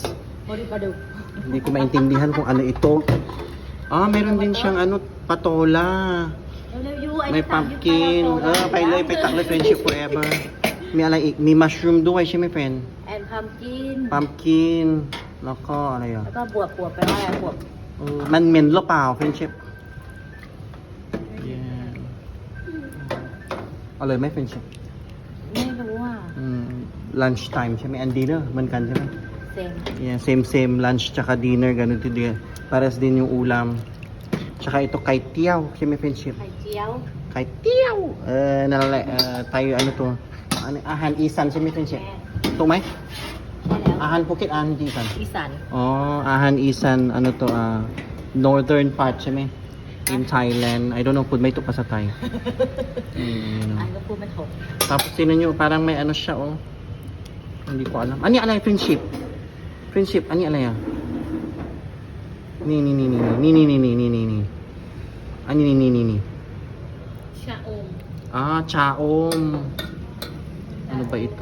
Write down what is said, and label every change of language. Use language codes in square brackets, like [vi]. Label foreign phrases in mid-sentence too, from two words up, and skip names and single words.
[tl] Hindi ko maintindihan kung ano ito. Meron din siyang ano, patola. May pumpkin. Pailoy, takloy, [en] friendship forever. [tl] May mushroom doon, siya may friend. And pumpkin. Pumpkin. Nako, ano yun? [th] แล้วก็บวบแปลว่าอะไรบวบ มันเหม็นหรือเปล่า [en] friendship? Yeah. [th] อร่อยไหม friendship? ไม่รู้อ่ะ [en] Lunch time [th] ใช่ไหม [en] and dinner [th] เหมือนกันใช่ไหม เซม [en] Yeah, same lunch [tl] tsaka dinner ganun din. Pares din yung ulam. Tsaka ito kay Tiaw, siya may friendship. [th] ไข่เจียว [tl] Kay Tiaw. Tayo ano to? Ano, [th] อาหารอีสาน [tl] siya may friendship. [th] ถูกไหม ใช่แล้ว อาหารภูเก็ต อาหารอีสาน. อีสาน อาหารอีสาน [tl] ano to [en] northern part [tl] siya may [en] in Thailand. I don't know [tl] kung may ito pa sa Thai. [th] อันก็พูดไม่ถูก [tl] Tapos tinan nyo, parang may ano siya Hindi ko alam. Ano yung alay? Friendship. Friendship, ano yung alay ah? Ni. Ano ni. [th] ชะอม [tl] Chaom. Ano ba ito?